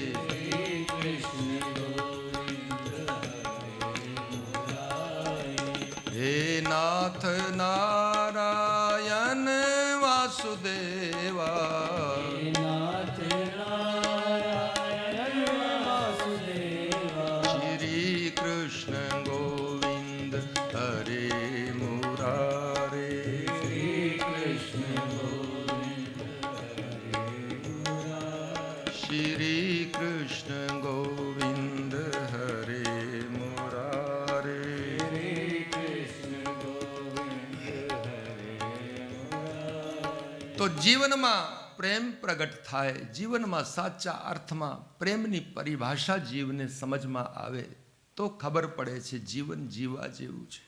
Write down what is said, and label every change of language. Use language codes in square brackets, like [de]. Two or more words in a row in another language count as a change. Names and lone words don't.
[sa] हे नाथ नारायण वासुदेवा श्री कृष्ण गोविंद हरे मुरारे श्री कृष्ण गोविंद हरे मुरारे [gu] તો જીવનમાં પ્રેમ પ્રગટ થાય, જીવનમાં સાચા અર્થમાં પ્રેમની પરિભાષા જીવને સમજમાં આવે તો ખબર પડે છે જીવન જીવા જેવું છે.